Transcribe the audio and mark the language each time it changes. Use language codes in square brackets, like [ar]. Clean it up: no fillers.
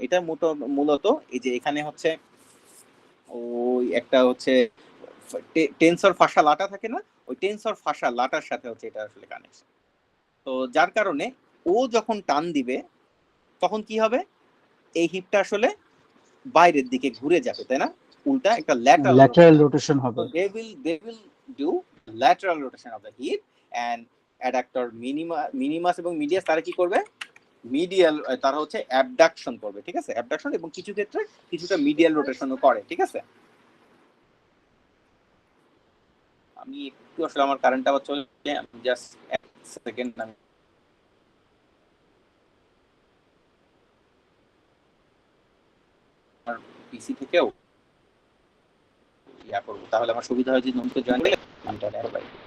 [bn] এটা মূলত এই যে এখানে হচ্ছে ওই একটা হচ্ছে টেন্সর ফাসা লাটা থাকে না, ওই টেন্সর ফাসা লাটার সাথে হচ্ছে এটা আসলে কানেকশন। তো যার কারণে ও যখন টান দিবে তখন কি হবে, এই হিপটা আসলে বাইরের দিকে ঘুরে যাবে, তাই না? উল্টা একটা ল্যাটারাল রোটেশন হবে। [en] they will do lateral rotation of the hip, [bn] and adductor minimus এবং medius তারা কি করবে, মিডিয়াল, তারা হচ্ছে অ্যাবডাকশন করবে, ঠিক আছে? অ্যাবডাকশন, এবং কিছু ক্ষেত্রে কিছুটা মিডিয়াল রোটেশনও করে, ঠিক আছে? আমি একটু আসলে আমার কারেন্ট আবার চলে, আমি জাস্ট এক সেকেন্ড আমি আমার পিসি থেকেও ইয়া করবো, তাহলে আমার সুবিধা হয় যে নতুন জয়েন করলে এটা দেখো ভাই।